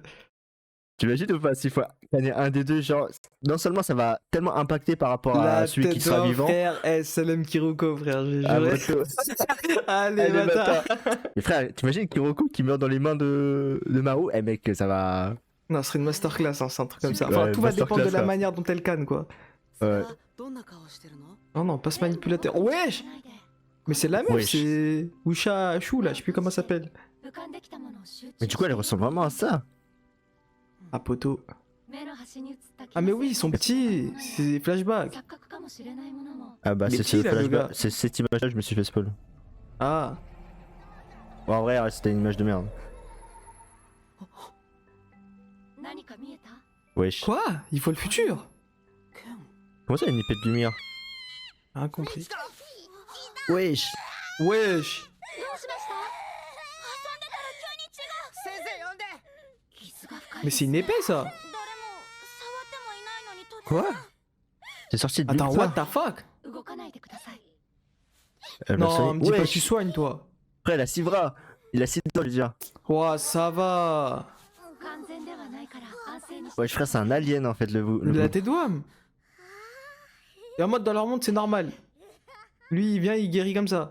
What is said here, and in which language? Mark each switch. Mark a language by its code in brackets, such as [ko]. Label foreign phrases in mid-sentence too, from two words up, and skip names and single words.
[fr] Tu imagines ou pas, s'il faut gagner un des deux, genre, non seulement ça va tellement impacter par rapport à La celui qui tête sera d'un vivant. frère, Salam Kiroko, frère, j'ai Ah, juré. poteau. Ah, les Allez, bâtards. Mais frère, t'imagines Kiroko qui meurt dans les mains de Maru? Eh mec, ça va. Non, ce serait une masterclass, hein, c'est un truc comme ça. Enfin, Ouais, tout va dépendre de la masterclass, manière dont elle canne, quoi. Ouais. [ja] どんな顔してるの？ [fr] Non, non, pas ce manipulateur. Wesh! Mais c'est la même, Wesh. c'est. Usha Shu, là, je sais plus comment ça s'appelle. Mais du coup, elle ressemble vraiment à ça. Ah, poteau. Ah, mais oui, ils sont petits, c'est flashback. Ah bah, Il est c'est petit, ce là, le flashback, gars. c'est cette image-là, je me suis fait spoil. Ah, Bon, en vrai, c'était une image de merde. Wesh. quoi? Il faut le futur? ケン。 Comment ça, une épée de lumière? Ah, compris. Wesh. Wesh! [ja] 先生呼んで。 [fr] Mais c'est une épée, ça! Quoi? C'est sorti de Attends, nulle [en] what [fr] part. [en] the fuck? [fr] Elle m'a Non, sonné. me dis pas que Wesh. tu soignes, toi. Après, la Sivra. Il a 6 doigts, je veux dire. Ouah, ça va. Wesh, frère, c'est un alien en fait, le La tête d'ouam. Et en mode, dans leur monde, c'est normal. Lui, il vient, il guérit comme ça.